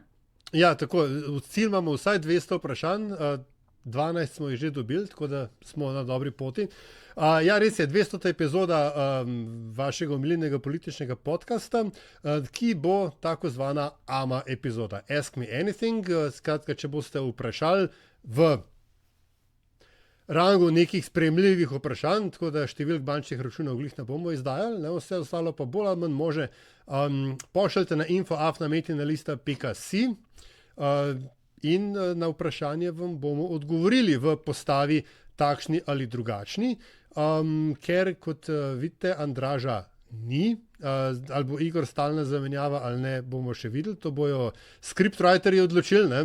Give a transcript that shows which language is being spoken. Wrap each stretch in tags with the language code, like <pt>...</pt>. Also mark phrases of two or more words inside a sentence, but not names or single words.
<sl>Ja, tako, v cilj imamo vsaj 200 vprašanj, 12 smo jih že dobili, tako da smo na dobri poti. Ja, res je, 200. epizoda vašega omiljenega političnega podcasta, ki bo tako zvana AMA epizoda.</sl> <en>Ask me anything,</en> <sl>skratka, če boste vprašali v rangu nekih sprejemljivih vprašanj, tako da številk bančnih računov glih ne bomo izdajali, ne, vse ostalo pa bolj ali manj može. Pošljite na info@metinalista.si in na vprašanje vam bomo odgovorili v postavi takšni ali drugačni, ker kot vidite, Andraža ni, ali bo Igor stalna zamenjava ali ne, bomo še videli, to bojo scriptwriterji odločili, ne?</sl>